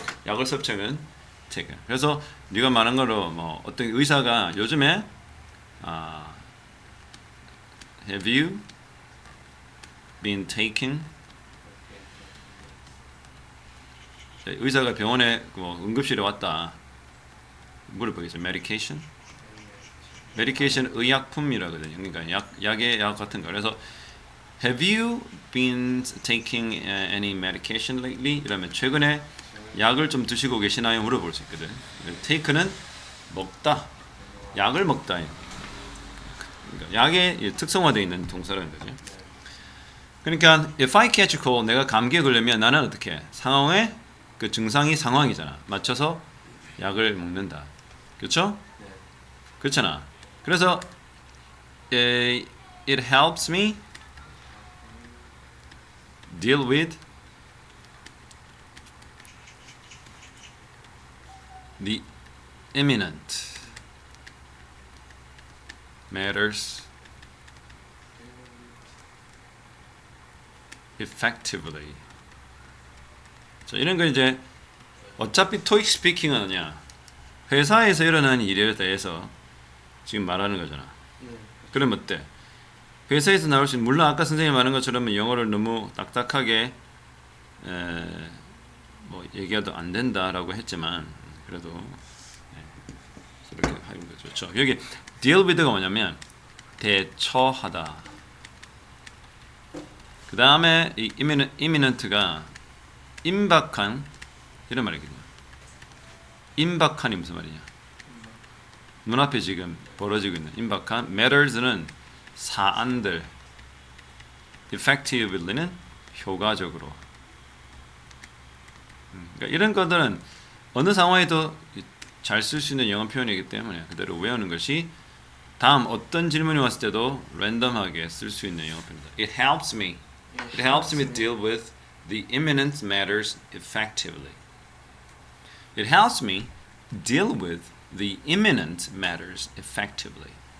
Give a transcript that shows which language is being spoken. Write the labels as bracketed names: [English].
[Korean] 약을 섭취하면 take. 그래서 네가 말한 거로 뭐 어떤 의사가 요즘에 [English] Have you been taking? [Korean] 의사가 병원에 뭐 응급실에 왔다. 물어보겠죠. medication? medication 의약품이라거든요. 그러니까 약 같은 거. 그래서 [English] Have you been taking any medication lately? [Korean] 이러면 최근에 약을 좀 드시고 계시나요? 물어볼 수 있거든. take는 먹다. 약을 먹다. 그러니까 약에 특성화되어 있는 동사라는 거죠. 그러니까 [English] if I catch a cold, [Korean] 내가 감기에 걸리면 나는 어떻게? 상황에 그 증상이 상황이잖아. 맞춰서 약을 먹는다. 그렇죠? 그렇잖아. 그래서 [English] it helps me deal with the imminent matters effectively. [Korean] 자, 이런 거 이제 어차피 토익 스피킹은 뭐냐? 회사에서 일어나는 일에 대해서 지금 말하는 거잖아. 그럼 어때? 회사에서 나올 수 있는, 물론 아까 선생님이 말한 것처럼 영어를 너무 딱딱하게 뭐 얘기해도 안 된다라고 했지만 그래도 이렇게 하는 거죠. 좋죠. 여기 deal with가 뭐냐면 대처하다. 그 다음에 이 imminent가 임박한 이런 말이거든요. 임박한이 무슨 말이냐? 눈앞에 지금 벌어지고 있는 임박한. matters는 사안들. effectively는 효과적으로. 그러니까 이런 것들은 어느 상황에도 잘 쓸 수 있는 영어 표현이기 때문에 그대로 외우는 것이 다음 어떤 질문이 왔을 때도 랜덤하게 쓸 수 있는 영어 표현이다. [English] It helps me deal with the imminent matters effectively. It helps me deal with the imminent matters effectively.